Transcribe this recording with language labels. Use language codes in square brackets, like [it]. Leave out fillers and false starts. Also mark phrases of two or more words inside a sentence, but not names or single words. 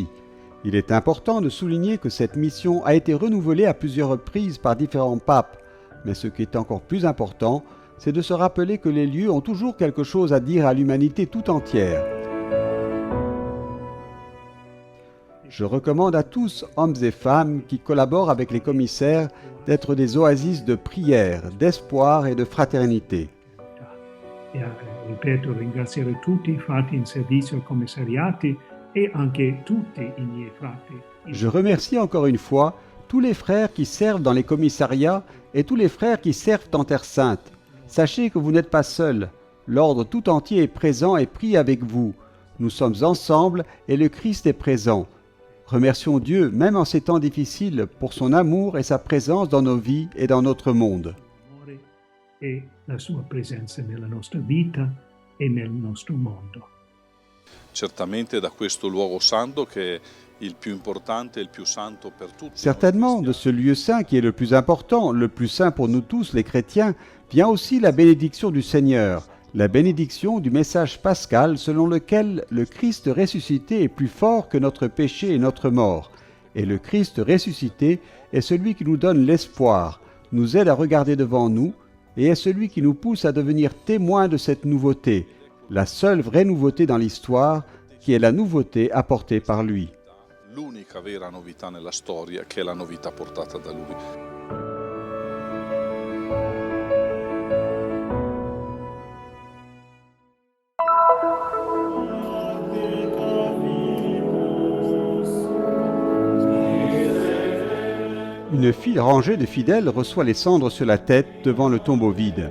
[fr] Il est important de souligner que cette mission a été renouvelée à plusieurs reprises par différents papes, mais ce qui est encore plus important, c'est de se rappeler que les lieux ont toujours quelque chose à dire à l'humanité tout entière. Je recommande à tous, hommes et femmes qui collaborent avec les commissaires, d'être des oasis de prière, d'espoir et de fraternité. [it] E ripeto, ringraziare tutti i frati in servizio ai commissariati e anche tutti i miei frati. [fr] Je remercie encore une fois tous les frères qui servent dans les commissariats et tous les frères qui servent en Terre Sainte. Sachez que vous n'êtes pas seuls. L'ordre tout entier est présent et prie avec vous. Nous sommes ensemble et le Christ est présent. Remercions Dieu, même en ces temps difficiles, pour son amour et sa présence dans nos vies et dans notre monde. [it] E la sua presenza nella nostra vita e nel nostro mondo. Certamente da questo luogo santo che è il più importante e il più santo per tutti. [fr] Certainement, de ce lieu saint qui est le plus important, le plus saint pour nous tous les chrétiens, vient aussi la bénédiction du Seigneur, la bénédiction du message pascal selon lequel le Christ ressuscité est plus fort que notre péché et notre mort. Et le Christ ressuscité est celui qui nous donne l'espoir, nous aide à regarder devant nous, et est celui qui nous pousse à devenir témoins de cette nouveauté, la seule vraie nouveauté dans l'histoire, qui est la nouveauté apportée par lui. [it] L'unica vera novità nella storia che è la novità portata da lui. [fr] Une rangée de fidèles reçoit les cendres sur la tête devant le tombeau vide.